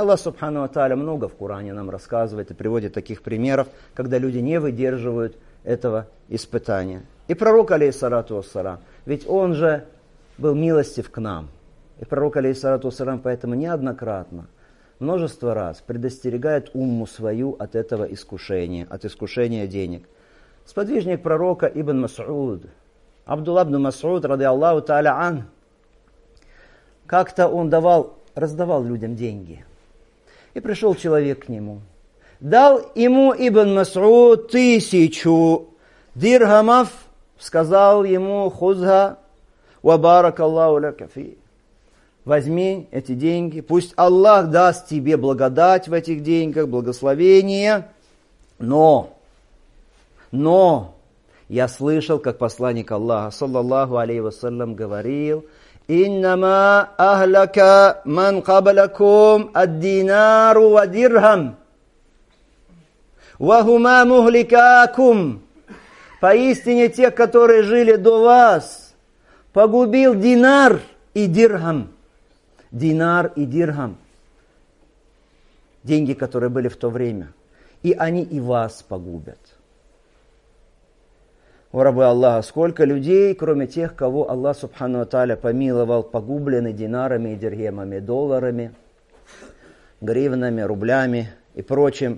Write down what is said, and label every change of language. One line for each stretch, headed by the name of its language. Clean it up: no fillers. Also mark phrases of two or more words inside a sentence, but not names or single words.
Russian: Аллах
Arabic: سبحانه وتعالى
Russian: много в Коране нам рассказывает и приводит таких примеров, когда люди не выдерживают этого испытания. И пророк,
Arabic: عليه الصلاة والسلام,
Russian: ведь он же был милостив к нам. И пророк,
Arabic: عليه الصلاة والسلام,
Russian: поэтому неоднократно, множество раз предостерегает умму свою от этого искушения, от искушения денег. Сподвижник пророка Ибн Мас'уд, Абдулла ибн Мас'уд,
Arabic: رضي الله تعالى عنه,
Russian: как-то он раздавал людям деньги. И пришел человек к нему. Дал ему Ибн Мас'уд 1000 дирхамов, сказал ему:
Arabic: «خذها وبارك الله لك في».
Russian: Возьми эти деньги, пусть Аллах даст тебе благодать в этих деньгах, благословение. Но я слышал, как посланник Аллаха,
Arabic: صلى الله عليه وسلم,
Russian: говорил:
Arabic: «إنما أهلك من قبلكم الدينار والدرهم وهما مهلكاكم».
Russian: Поистине тех, которые жили до вас, погубил динар и дирхам. Динар и дирхам. Деньги, которые были в то время. И они и вас погубят. О рабы Аллаха, сколько людей, кроме тех, кого Аллах
Arabic: سبحانه وتعالى
Russian: помиловал, погублены динарами и дирхемами, долларами, гривнами, рублями и прочим.